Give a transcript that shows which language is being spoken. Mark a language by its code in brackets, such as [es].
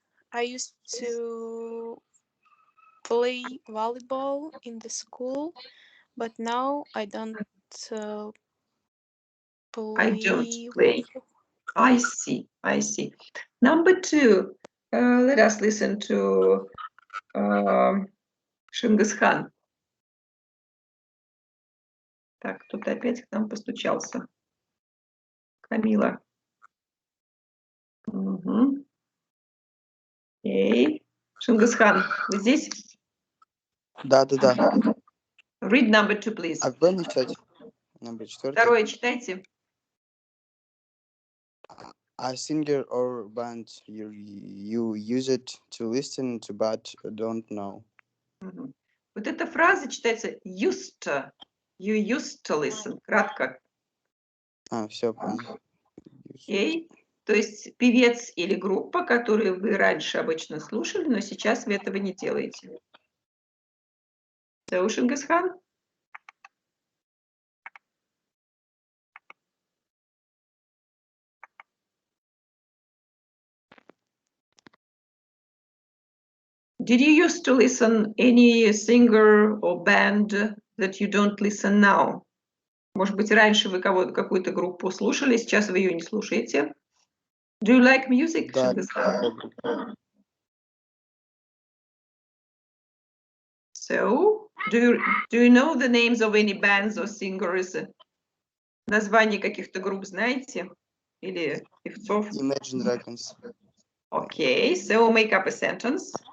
[en] I used to play volleyball in the school, but now I don't play. I don't play. I see. Number two, let us listen to Шингисхан. [ru] Так, кто-то опять к нам постучался. Камила. Угу. Окей. Шингисхан, вы здесь? Да. [en] Read number two, please. [ru] А кто не читать? Номер 4. Второе читайте. [en] A singer or band you use it to listen to but don't know. Угу. [ru] Вот эта фраза читается used to. [en] You used to listen. [ru] Кратко. Все понял. Окей. То есть певец или группа, которую вы раньше обычно слушали, но сейчас вы этого не делаете. [en] So, Шингисхан? Did you used to listen any singer or band that you don't listen now? [ru] Может быть, раньше вы какую-то группу слушали, сейчас вы ее не слушаете? [en] Do you like music, [ru] Да. Шингисхан? [en] So, do you know the names of any bands or singers? [ru] Названия каких-то групп знаете? Или певцов? [en] Imagine Dragons. Okay, so make up a sentence.